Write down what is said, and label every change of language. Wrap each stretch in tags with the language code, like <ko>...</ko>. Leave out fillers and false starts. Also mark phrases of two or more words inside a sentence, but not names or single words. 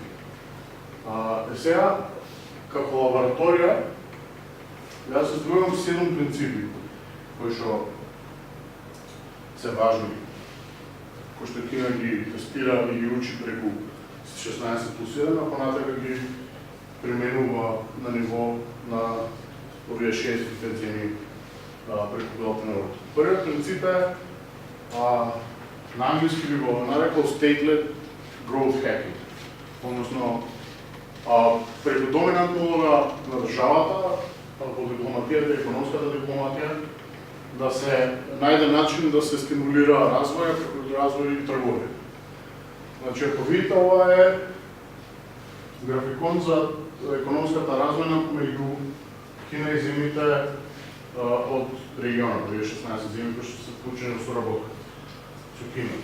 <mk>Сега, како лабораторија, јас се здругам 7 принципи кои што се важни, кои што Кина ги тестира и ги учи преку 16+1, а понатака ги применува на ниво на овие 65 земји преку Белтен Роуд. Првиот принцип е, на англиски би го нарекол</mk> <en>state-led growth hacking,</en> <mk>односно преку доминантна улога на државата, во дипломатијата и економската дипломатија, да се најде начин да се стимулира развој, преку развој и трговија. Значи, ако видите, ова е графикон за економската размена меѓу Кина и земјите од регионот, овие 16 земји кои што се вклучени во соработка со Кина.</mk>